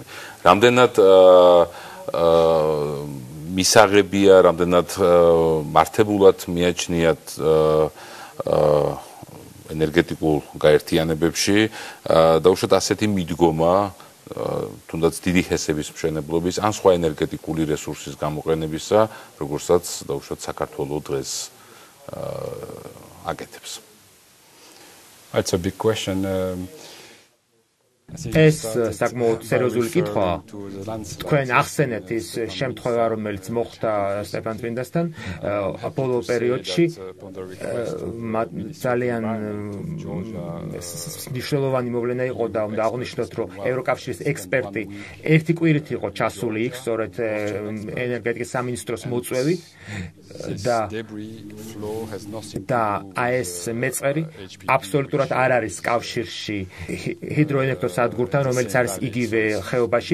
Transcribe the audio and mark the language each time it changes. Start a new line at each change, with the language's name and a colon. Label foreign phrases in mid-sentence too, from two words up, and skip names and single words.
Georgian: რამდენად მისაღებია, რამდენად მართებულად მიაჩნიათ ენერგეტიკულ გაერთიანებებში და უშუალოდ ასეთი მიდგომა თუნდაც დიდი ჰესების მშენებლობის ან სხვა ენერგეტიკული რესურსის გამოყენებისა, როგორცაც დაუშვათ საქართველოს დღეს აკეთებს.
English: That's a big question.
Georgian: ეს საკმაოდ სერიოზული კითხვაა. თქვენ ახსენეთ ის შემთხვევა, რომელიც მოხდა სტეფან წმინდასთან ბოლო პერიოდში ძალიან მნიშვნელოვანი მოვლენა იყო და უნდა აღვნიშნოთ, რომ ევროკავშირის ექსპერტი ერთი კვირით იყო ჩასული იქ, სწორედ ენერგეტიკის სამინისტროს მოწვევით და ეს მეწყერი აბსოლუტურად არ არის კავშირში ჰიდროელექტროსადგურთან, რომელიც არის იგივე ხეობაში.